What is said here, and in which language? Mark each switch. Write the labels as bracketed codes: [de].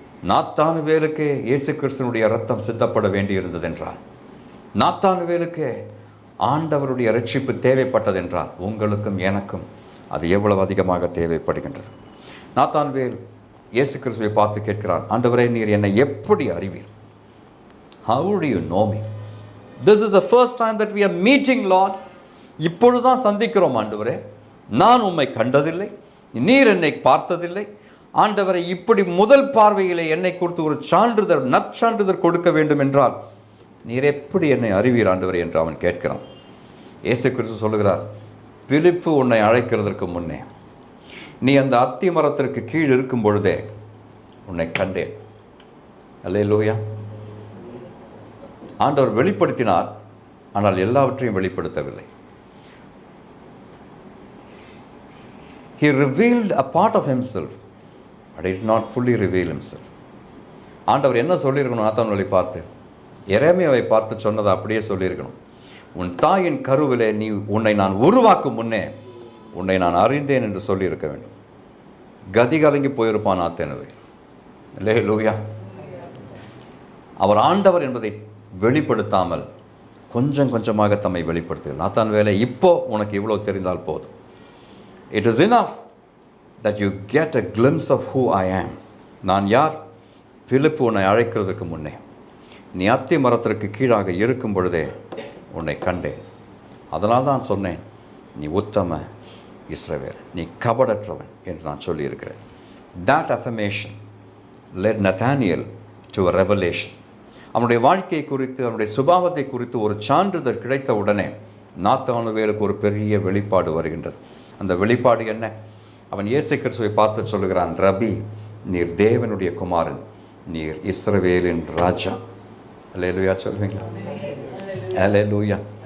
[ta] நாத்தானுவேலுக்கு இயேசு கிறிஸ்துனுடைய ரத்தம் சித்தப்பட வேண்டியிருந்தது என்றால், நாத்தானுவேலுக்கு ஆண்டவருடைய ரட்சிப்பு தேவைப்பட்டது என்றால், உங்களுக்கும் எனக்கும் அது எவ்வளவு அதிகமாக தேவைப்படுகின்றது. நாத்தான்வேல் இயேசு கிறிஸ்துவை பார்த்து கேட்கிறான், ஆண்டவரே நீர் என்னை எப்படி அறிவீர்? [en] How do you know me? This is the first time that we are meeting, Lord. [ta] இப்பொழுதுதான் சந்திக்கிறோம் ஆண்டவரே. நான் உம்மை கண்டதில்லை, நீர் என்னை பார்த்ததில்லை. ஆண்டவரை இப்படி முதல் பார்வையிலே என்னை குறித்து ஒரு சான்றிதழ், நற்சான்றிதழ் கொடுக்க வேண்டும் என்றால் நீர் எப்படி என்னை அறிவீர் ஆண்டவரே என்று அவன் கேட்கிறான். இயேசு கிறிஸ்து சொல்லுகிறார், பிலிப்பு உன்னை அழைக்கிறதற்கு முன்னே நீ அந்த அத்தி மரத்திற்கு கீழ் இருக்கும் பொழுதே உன்னை கண்டேன். அல்லேலூயா. ஆண்டவர் வெளிப்படுத்தினார், ஆனால் எல்லாவற்றையும் வெளிப்படுத்தவில்லை. [en] He revealed a part of himself, but he did not fully reveal himself. [ta] ஆண்டவர் என்ன சொல்லியிருக்கணும்? நாத்தான்வேலை பார்த்து, எரேமியாவை பார்த்து சொன்னதை அப்படியே சொல்லியிருக்கணும். உன் தாயின் கருவிலே உன்னை நான் உருவாக்கும் முன்னே உன்னை நான் அறிந்தேன் என்று சொல்லியிருக்க வேண்டும். கதி கலங்கி போயிருப்பான் நாத்தான்வேல். அல்லேலூயா. அவர் ஆண்டவர் என்பதை வெளிப்படுத்தாமல் கொஞ்சம் கொஞ்சமாக தம்மை வெளிப்படுத்துகிறார். நாத்தான்வேலை, இப்போ உனக்கு இவ்வளோ தெரிந்தால் போதும். [en] It is enough. that you get a glimpse of who I am. [ta] நான் யார்? பிலிப்பு உன்னை அழைக்கிறதுக்கு முன்னே நீ அத்தி மரத்திற்கு கீழாக இருக்கும் பொழுதே உன்னை கண்டேன். அதனால் தான் சொன்னேன், நீ உத்தம இஸ்ரவேல், நீ கபடற்றவன் என்று நான் சொல்லியிருக்கிறேன். [en] That affirmation led Nathaniel to a revelation. [ta] அவனுடைய வாழ்க்கை குறித்து, அவனுடைய சுபாவத்தை குறித்து ஒரு சான்றிதழ் கிடைத்த உடனே நாத்தானுவேலுக்கு ஒரு பெரிய வெளிப்பாடு வருகின்றது. அந்த வெளிப்பாடு என்ன? அவன் இயேசு கிறிஸ்துவை பார்த்து சொல்லுகிறான், ரபி, நீர் தேவனுடைய குமாரன், நீர் இஸ்ரவேலின் ராஜா. அல்லேலூயா சொல்வீங்களா? அல்லேலூயா.